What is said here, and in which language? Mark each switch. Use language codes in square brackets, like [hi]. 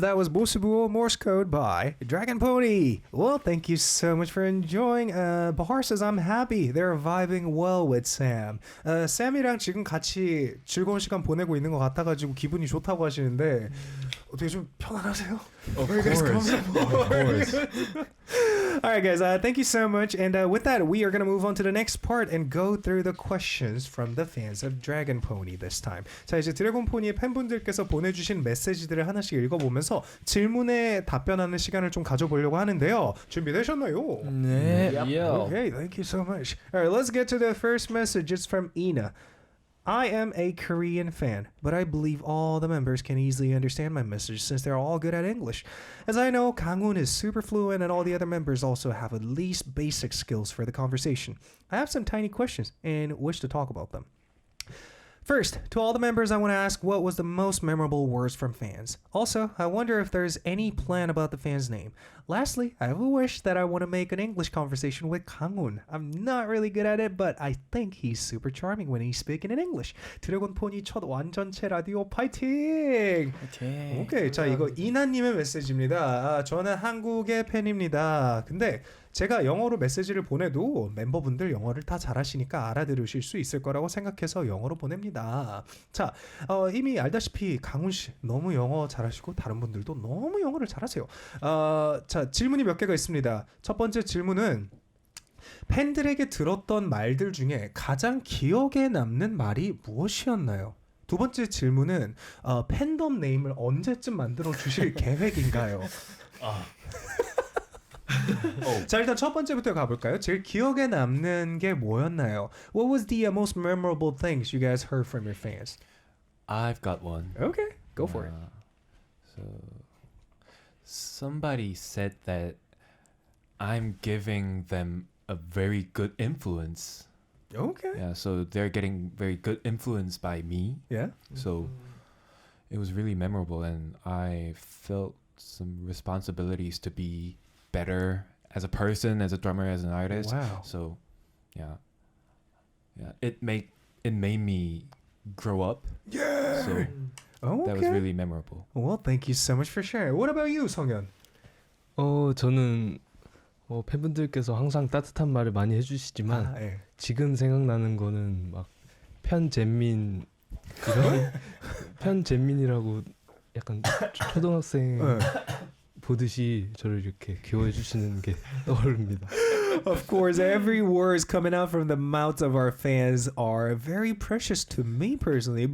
[en] That was 모스부 Morse Code by Dragon Pony. Well, thank you so much for enjoying. Bahar says, I'm happy. They're vibing well with Sam. [ko] 쌤이랑 지금 같이 즐거운 시간 보내고 있는 것 같아가지고 기분이 좋다고 하시는데 어떻게 좀 편안하세요? [en] Of Are you guys course. comfortable? Of course. All right, guys. Thank you so much. And with that, we are going to move on to the next part and go through the questions from the fans of Dragon Pony this time. [ko] 자, 이제 드래곤 포니의 팬분들께서 보내주신 메시지들을 하나씩 읽어보면서 질문에 답변하는 시간을 좀 가져보려고 하는데요. 준비되셨나요? 네. [en] Okay, thank you so much. All right, let's get to the first message. It's from Ina. I am a Korean fan, but I believe all the members can easily understand my message since they're all good at English. As I know, Kangwon is super fluent and all the other members also have at least basic skills for the conversation. I have some tiny questions and wish to talk about them. First, to all the members, I want to ask what was the most memorable words from fans. Also, I wonder if there's any plan about the fan's name. Lastly, I have a wish that I want to make an English conversation with Kanghoon. I'm not really good at it, but I think he's super charming when he's speaking in English. [ko] 드래곤포니 첫 완전체 라디오 파이팅! 오케이, 자 이거 이나님의 메시지입니다. 저는 한국의 팬입니다. 근데 제가 영어로 메시지를 보내도 멤버분들 영어를 다 잘하시니까 알아들으실 수 있을 거라고 생각해서 영어로 보냅니다. 자, 이미 알다시피 강훈 씨 너무 영어 잘하시고 다른 분들도 너무 영어를 잘하세요. 자, 질문이 몇 개가 있습니다. 첫 번째 질문은 팬들에게 들었던 말들 중에 가장 기억에 남는 말이 무엇이었나요? 두 번째 질문은 팬덤 네임을 언제쯤 만들어 주실 계획인가요? 자, 일단 첫 번째부터 가볼까요? 제일 기억에 남는 게 뭐였나요? [en] What was the most memorable things you guys heard from your fans? I've got one. Okay, go for it. So somebody said that I'm giving them a very good influence. Okay. Yeah, so they're getting very good influence by me. Yeah. So it was really memorable, and I felt some responsibilities to be better as a person, as a drummer, as an artist. Wow. So yeah, it made me grow up. Yeah. So Okay. that was really memorable. Well, thank you so much for sharing. What about you, 성현? [ko] 저는 팬분들께서 항상 따뜻한 말을 많이 해주시지만 예. 지금 생각나는 거는 막 편잼민 이런 편잼민이라고 약간 초등학생 보듯이 저를 이렇게 귀여워해 주시는 게 떠오릅니다. [en] Of course, every words coming out from the mouths of our fans are very precious to me personally.